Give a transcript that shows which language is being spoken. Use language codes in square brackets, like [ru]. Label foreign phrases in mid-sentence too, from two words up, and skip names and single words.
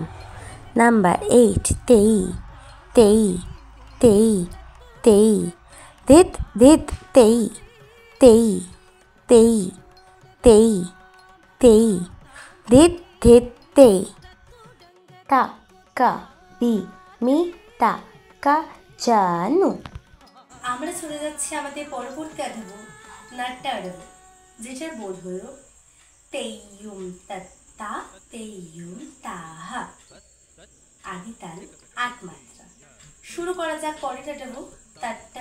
[bn] Number 8, തെയ് തെയ് തെയ് തെയ് ദിത് ദിത് തെയ് തെയ് തെയ് തെയ് തെയ് ദിത് ദിത് തെയ് ത ക বি মি তা কা জানু। আমরা চলে যাচ্ছি আমাদের পরবর্তী আডভু নাট্য আডভু, যেটার বোধ হলো তেইয়ুম তত্তা তেইয়ুম তাহা। আদি তাল 8 মাত্রা। শুরু করা যাক পরের আডভু তাট্টা।